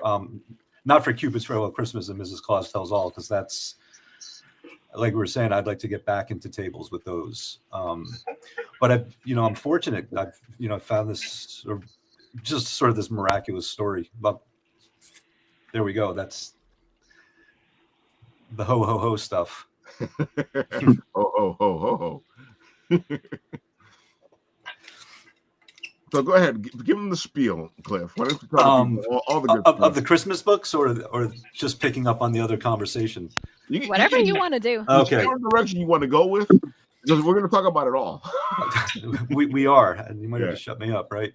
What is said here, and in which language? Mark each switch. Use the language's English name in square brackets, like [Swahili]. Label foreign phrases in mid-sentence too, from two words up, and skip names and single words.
[English] Not for Cupid's Farewell Christmas and Mrs. Claus Tells All, because that's, like we were saying, I'd like to get back into tables with those. But I'm fortunate. I've found this sort of this miraculous story. But there we go. That's the ho ho ho stuff. ho ho ho ho ho. So go ahead, give them the spiel, Cliff. Why don't you tell all the good of the Christmas books, or just picking up on the other conversation? Whatever you want to do. Okay. Whichever direction you want to go with, because we're going to talk about it all. we are, and you might have to shut me up, right?